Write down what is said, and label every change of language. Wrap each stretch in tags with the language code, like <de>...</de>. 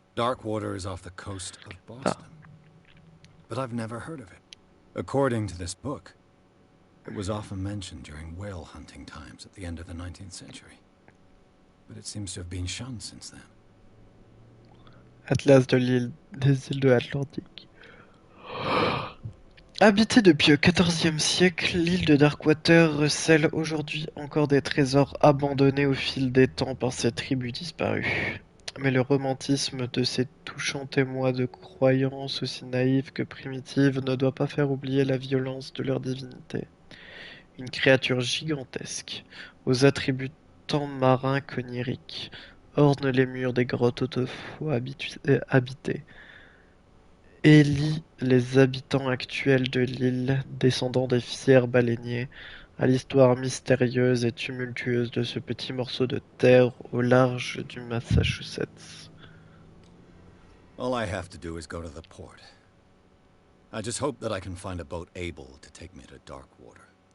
<en>Darkwater is off the coast of Ah, Boston. But I've never heard of it. According to this book, it was often mentioned during whale hunting times at the end of the 19th century. But it seems to have been shunned since then.</en> <fr>Atlas de l'île des îles de l'Atlantique. Habitée depuis le XIVe siècle, l'île de Darkwater recèle aujourd'hui encore des trésors abandonnés au fil des temps par ces tribus disparues. Mais le romantisme de ces touchants témoins de croyances aussi naïves que primitives ne doit pas faire oublier la violence de leur divinité. Une créature gigantesque, aux attributs tant marins qu'oniriques, orne les murs des grottes autrefois habitées. Élie les habitants actuels de l'île, descendants des fiers baleiniers, à l'histoire mystérieuse et tumultueuse de ce petit morceau de terre au large du Massachusetts.</fr> <en>All I have to do is go to the port. I just hope that I can find a boat able to take me to Darkwater.</en>